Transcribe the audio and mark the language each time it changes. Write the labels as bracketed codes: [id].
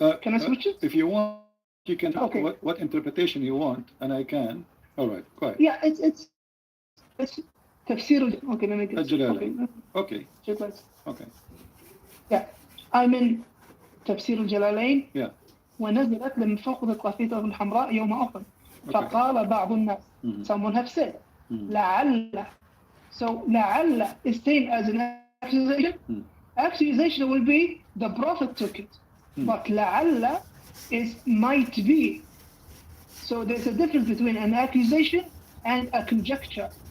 [en] Can I switch it? If you want, you can. Okay. What interpretation you want, and I can. All right, go ahead. Yeah, it's tafsir. Okay, let me get. Okay. Okay. Yeah, I'm in تفسير الجلالين. Yeah. [ar] ونزلت لم فقد القافية الحمراء يوم أحد. فقال بعض الناس. [en] Someone have said. [ar] لعل. [en] So لعل is taken as an accusation. Accusation will be the prophet took it. But لعل is might be. So there's a difference between an accusation and a conjecture.